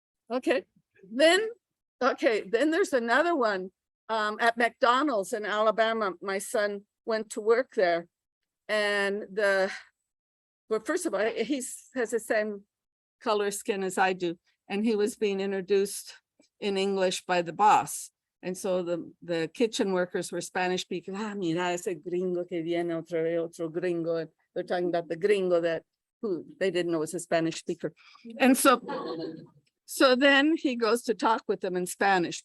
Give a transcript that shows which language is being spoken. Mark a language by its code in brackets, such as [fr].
[en] Okay. Then there's another one at McDonald's in Alabama. My son went to work there. And well, first of all, he has the same color skin as I do, and he was being introduced in English by the boss. And so the kitchen workers were Spanish speaking. [es] Ah, mira ese gringo que viene otra vez, otro gringo. [en] They're talking about the gringo that who they didn't know was a Spanish speaker. And so then he goes to talk with them in Spanish.